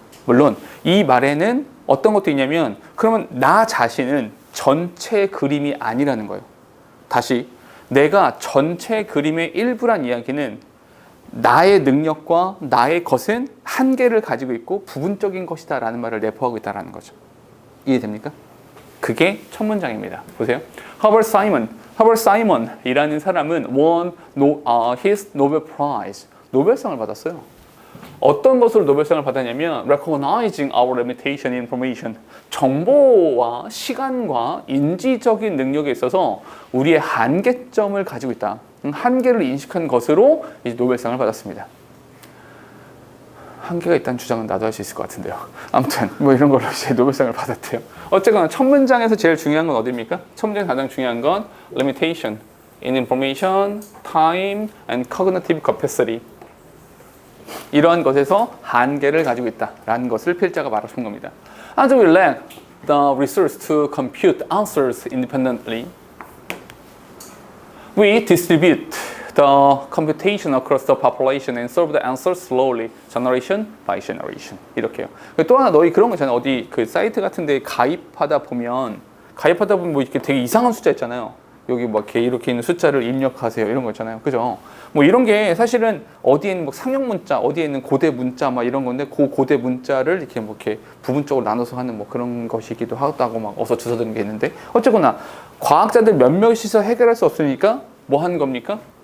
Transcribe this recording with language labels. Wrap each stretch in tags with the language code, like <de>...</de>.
<ko>물론 이 말에는 어떤 것도 있냐면 그러면 나 자신은 전체 그림이 아니라는 거예요. 다시 내가 전체 그림의 일부란 이야기는 나의 능력과 나의 것은 한계를 가지고 있고 부분적인 것이다 라는 말을 내포하고 있다는 거죠. 이해됩니까? 그게 첫 문장입니다. 보세요. Herbert Simon이라는 사람은</ko> <en>won his Nobel Prize,</en> <ko>노벨상을 받았어요. 어떤 것으로 노벨상을 받았냐면</ko> <en>recognizing our limitation in information,</en> <ko>정보와 시간과 인지적인 능력에 있어서 우리의 한계점을 가지고 있다. 한계를 인식한 것으로 이제 노벨상을 받았습니다. 한계가 있다는 주장은 나도 할 수 있을 것 같은데요. 아무튼 뭐 이런 걸로 이제 노벨상을 받았대요. 어쨌거나 첫 문장에서 제일 중요한 건 어디입니까? 첫 문장에서 가장 중요한 건</ko> <en>limitation in information, time, and cognitive capacity.</en> <ko>이러한 것에서 한계를 가지고 있다라는 것을 필자가 말하는 겁니다.</ko> <en>As we lack the resource to compute answers independently, we distribute the computation across the population and solve the answer slowly, generation by generation.</en> <ko>이렇게요. 또 하나 너희 그런 거 있잖아요. 어디 그 사이트 같은 데 가입하다 보면 뭐 이렇게 되게 이상한 숫자 있잖아요. 여기 뭐 이렇게 있는 숫자를 입력하세요. 이런 거 있잖아요. 그죠? 뭐 이런 게 사실은 어디에 있는 뭐 상용 문자, 어디에 있는 고대 문자 막 이런 건데 그 고대 문자를 이렇게 뭐 이렇게 부분적으로 나눠서 하는 뭐 그런 것이기도 하다고 막 어서 주워드는 게 있는데 어쨌거나 과학자들 몇몇이서 해결할 수 없으니까 뭐 하는 겁니까?</ko>